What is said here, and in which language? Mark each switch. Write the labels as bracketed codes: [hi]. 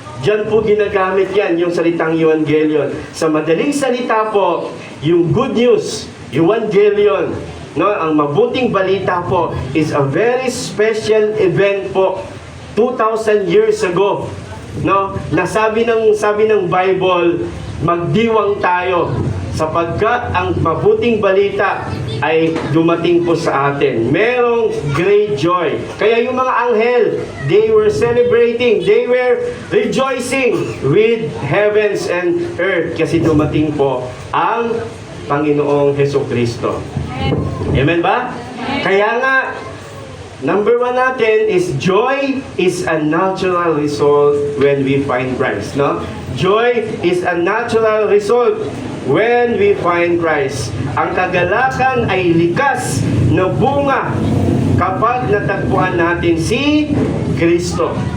[tl] Diyan po ginagamit yan, yung salitang Evangelion. Sa madaling salita po, yung good news, Evangelion, no? Ang mabuting balita po [en] is a very special event [tl] po [en] 2,000 years ago, no? [tl] Sabi ng Bible, magdiwang tayo sapagkat ang mabuting balita ay dumating po sa atin. [en] Merong great joy. [tl] Kaya yung mga anghel, [en] they were celebrating, they were rejoicing with heavens and earth [tl] kasi dumating po ang Panginoong Hesukristo. Amen ba? Kaya nga, [en] number 1 natin is joy is a natural result when we find Christ, no? Joy is a natural result when we find Christ. [tl] Ang kagalakan ay likas na bunga kapag natagpuan natin si Kristo.